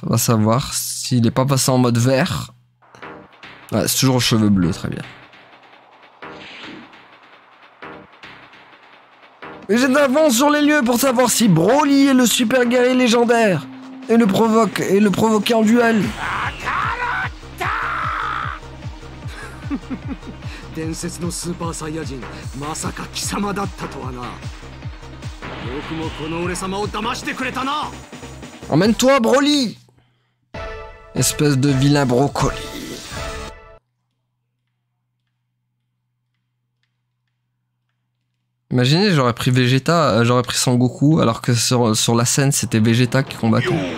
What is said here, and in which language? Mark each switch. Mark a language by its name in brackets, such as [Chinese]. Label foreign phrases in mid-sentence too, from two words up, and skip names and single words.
[French] On va savoir s'il n'est pas passé en mode vert. Ouais, c'est toujours aux cheveux bleus, très bien. Vegeta avance sur les lieux pour savoir si Broly est le super guerrier légendaire et le provoquer en duel. [Japanese] 伝説のスーパーサイヤ人、まさか貴様だったとはな。よくもこの俺様を騙してくれたな。 [French] Emmène-toi, Broly! Espèce de vilain brocoli. Imaginez, j'aurais pris Vegeta, j'aurais pris Son Goku, alors que sur la scène, c'était Vegeta qui combattait.